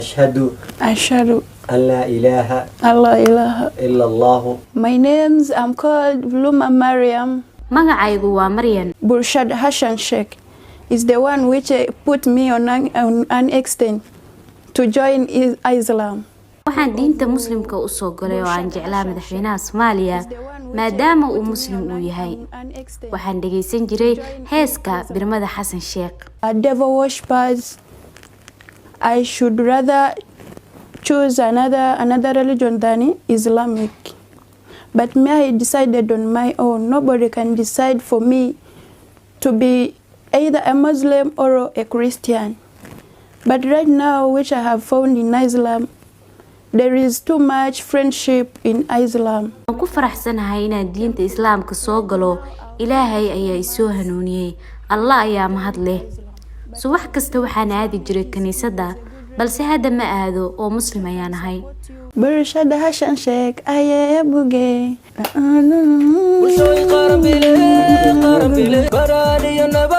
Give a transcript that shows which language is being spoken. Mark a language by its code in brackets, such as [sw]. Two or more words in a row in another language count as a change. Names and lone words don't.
[ar] أشهد أن لا إله إلا الله. [en] My names, I'm called Bluma Mariam. [so] Magacaygu waa Maryan. [en] Burshad Hassan Sheikh is the one which put me on an extent to join Islam. [so] Waxaan diinta muslimka u soo galay oo aan jeclaa madaxweynaha Soomaaliya maadaama uu muslim u yahay. Waxaan dhageysan jiray heeska birmada Hassan Sheikh. [en] Devil worshippers, I should rather choose another religion than Islamic. But me, I decided on my own. Nobody can decide for me to be either a Muslim or a Christian. But right now, which I have found in Islam, there is too much friendship in Islam. [so] Waan ku faraxsanahay inaan diinta Islaamka soo galo. Ilaahay ayaa i soo hanuuniyay. Allah ayaa mahad leh. Subax kasta waxaan aadi jiray kaniisadda, balse hadda ma aado oo muslim ayaan ahay. Burshad Hassan Sheikh aye buge. وشوي قرب لي براني